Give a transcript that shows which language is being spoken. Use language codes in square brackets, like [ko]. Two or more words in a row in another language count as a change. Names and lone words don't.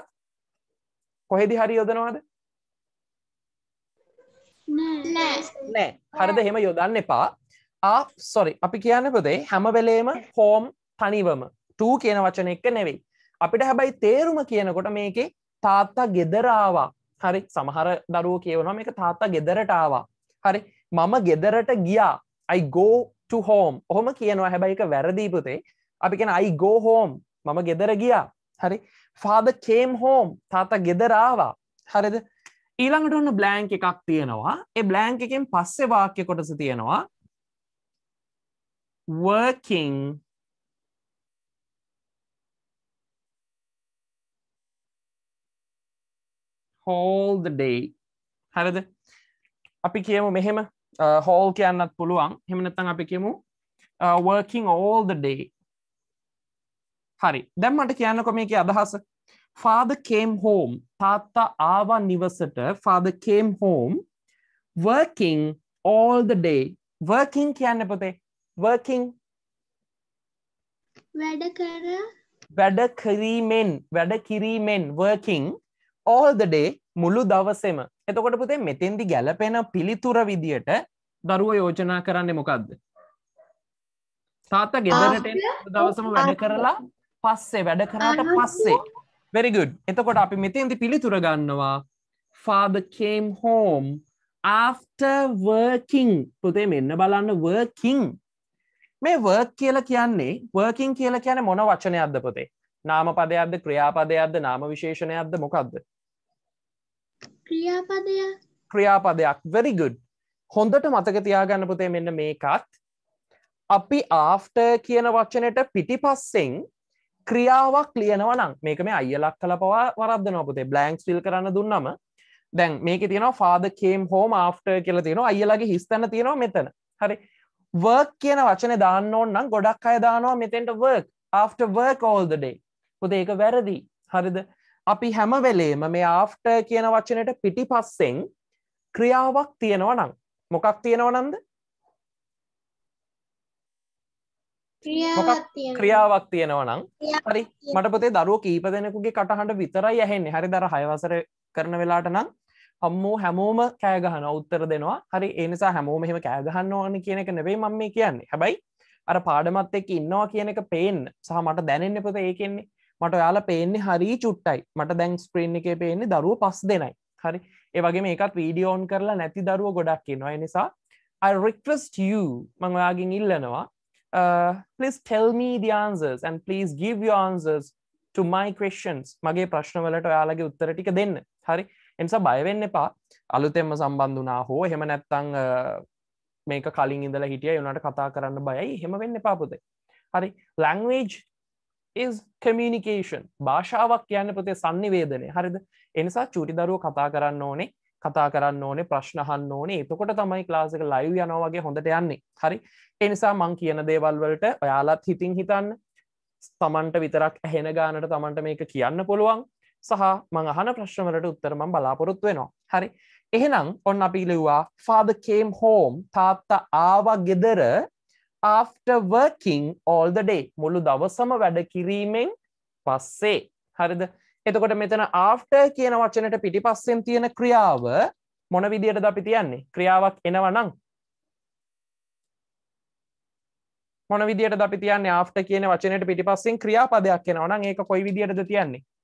[si] කොහෙදි හරි යොදනවාද? නෑ. හරිද? එහෙම යොදන්න එපා. අපි කියන්නේ පුතේ හැම වෙලේම home තනිවම to කියන වචන එක නෙවෙයි. අපිට හැබැයි තේරුම කියනකොට මේකේ තාත්තා ගෙදර ආවා. හරි. සමහර දරුවෝ කියනවා මේක තාත්තා ගෙදරට ආවා. හරි. මම ගෙදරට ගියා. [en] I go to home. [si] ඔහොම කියනවා. හැබැයි ඒක වැරදි පුතේ. අපි කියන [en] I go home. [si] මම ගෙදර ගියා. හරි. [en] Father came home. [si] තාත්තා ගෙදර ආවා. හරිද? ඊළඟට ඔන්න blank එකක් තියෙනවා. ඒ blank එකෙන් පස්සේ වාක්‍ය කොටස තියෙනවා [en] working all the day. [si] හරිද? අපි කියමු මෙහෙම whole කියන්නත් පුළුවන්. එහෙම නැත්නම් අපි කියමු [en] working all the day. [si] හරි. දැන් මට කියන්නකො මේකේ අදහස. [en] Father came home. [si] තාත්තා ආවා නිවසට. [en] Father came home working all the day. [si] Working කියන්නේ පුතේ working වැඩ කිරීමෙන් [en] working all the day [si] මුළු දවසෙම. එතකොට පුතේ මෙතෙන්දි ගැලපෙන පිළිතුර විදියට දරුවෝ යෝජනා කරන්නේ මොකද්ද? තාත්තා ගෙදරට එන දවසම වැඩ කරලා පස්සේ වැඩ කරාට පස්සේ. [en] Very good. [si] එතකොට අපි මෙතෙන්දි පිළිතුර ගන්නවා [en] Father came home after working. [si] පුතේ මෙන්න බලන්න working. මේ work කියලා කියන්නේ working කියලා කියන්නේ මොන වචනයක්ද පුතේ? නාම පදයක්ද ක්‍රියාපදයක්ද නාම විශේෂණයක්ද මොකක්ද? ක්‍රියාපදයක්. [en] Very good. [si] හොඳට මතක තියාගන්න පුතේ මෙන්න මේකත් අපි after කියන වචනෙට පිටිපස්සෙන් ක්‍රියාවක් ලියනවා නම් මේක මේ අයියලක් කළා පවා වරද්දනවා පුතේ. [en] blanks fill [si] කරන්න දුන්නම දැන් මේකේ තියෙනවා [en] father came home after [si] කියලා තියෙනවා. අයියලාගේ හිස් තැන තියෙනවා මෙතන. හරි. work කියන වචනේ දාන්න ඕන නම් ගොඩක් අය දානවා මෙතෙන්ට [en] work after work all the day. [si] පුතේ ඒක වැරදි. හරිද? අපි හැම වෙලේම මේ after කියන වචනෙට පිටිපස්සෙන් ක්‍රියාවක් තියෙනවා නම් මොකක් තියෙනව නන්ද? ක්‍රියාවක් තියෙනවා නම් හරි. මට පුතේ දරුවෝ කීප දෙනෙකුගේ කටහඬ විතරයි ඇහෙන්නේ. හරිද? අර 6 වසර කරන වෙලාවට නම් හැමෝම කෑ ගහනවා උත්තර දෙනවා. හරි. ඒ නිසා හැමෝම එහෙම කෑ ගහන්න ඕනේ කියන එක නෙවෙයි මම මේ කියන්නේ. හැබැයි අර පාඩමත් එක්ක ඉන්නවා කියන එක පේන්න සහ මට දැනෙන්නේ පුතේ ඒකෙන්නේ. මට ඔයාලා පේන්නේ හරි චුට්ටයි. මට දැන් ස්ක්‍රීන් එකේ පේන්නේ දරුවෝ 5 දෙනයි. හරි. ඒ වගේම ඒකත් වීඩියෝ ඔන් කරලා නැති දරුවෝ ගොඩක් ඉන්නවා. ඒ නිසා [en] I request you [si] මම ඔයාගෙන් ඉල්ලනවා [en] please tell me the answers and please give your answers to my questions [si] මගේ ප්‍රශ්න වලට ඔයාලගේ උත්තර ටික දෙන්න. හරි? ඒ නිසා බය වෙන්න එපා. අලුතෙන්ම සම්බන්ධ වුණා හෝ එහෙම නැත්නම් මේක කලින් ඉඳලා හිටියා ඒ උනාට කතා කරන්න බයයි. එහෙම වෙන්න එපා පුතේ. හරි? [en] language is communication. [si] භාෂාවක් කියන්නේ පුතේ sannivedanaya. හරිද? ඒ නිසා චූටි දරුවෝ කතා කරන්න ඕනේ ප්‍රශ්න අහන්න ඕනේ. එතකොට තමයි ක්ලාස් එක ලයිව් යනවා වගේ හොඳට යන්නේ. හරි? ඒ නිසා මං කියන දේවල් වලට ඔයාලත් හිතින් හිතන්න. තමන්ට විතරක් ඇහෙන ගානට තමන්ට මේක කියන්න පුළුවන්. සහ මං අහන ප්‍රශ්න වලට උත්තර මම බලාපොරොත්තු වෙනවා. හරි? එහෙනම් ඔන්න අපි ලිව්වා [en] father came home. [si] තාත්තා ආවා ගෙදර [en] after working all the day. [si] මුළු දවසම වැඩ කිරීමෙන් පස්සේ. හරිද? එතකොට මෙතන after කියන වචනෙට පිටිපස්සෙන් තියෙන ක්‍රියාව මොන විදියටද අපි තියන්නේ? ක්‍රියාවක් එනවා නම් මොන විදියටද අපි තියන්නේ? after කියන වචනෙට පිටිපස්සෙන් ක්‍රියාපදයක් එනවා නම් ඒක කොයි විදියටද තියන්නේ?